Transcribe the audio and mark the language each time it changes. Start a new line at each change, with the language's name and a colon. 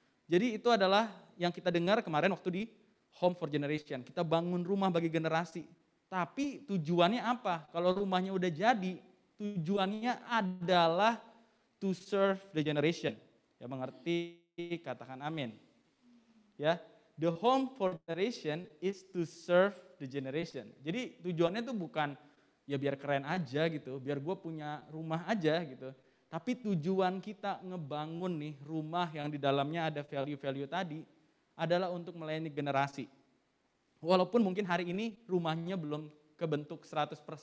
Indonesian: Jadi itu adalah yang kita dengar kemarin waktu di Home for Generation. Kita bangun rumah bagi generasi. Tapi tujuannya apa? Kalau rumahnya udah jadi, tujuannya adalah
English: to serve the generation.
Indonesian: Ya mengerti, katakan amin. Ya,
English: the Home for Generation is to serve the generation.
Indonesian: Jadi tujuannya itu bukan ya biar keren aja gitu, biar gue punya rumah aja gitu. Tapi tujuan kita ngebangun nih rumah yang di dalamnya ada value-value tadi adalah untuk melayani generasi. Walaupun mungkin hari ini rumahnya belum kebentuk 100%.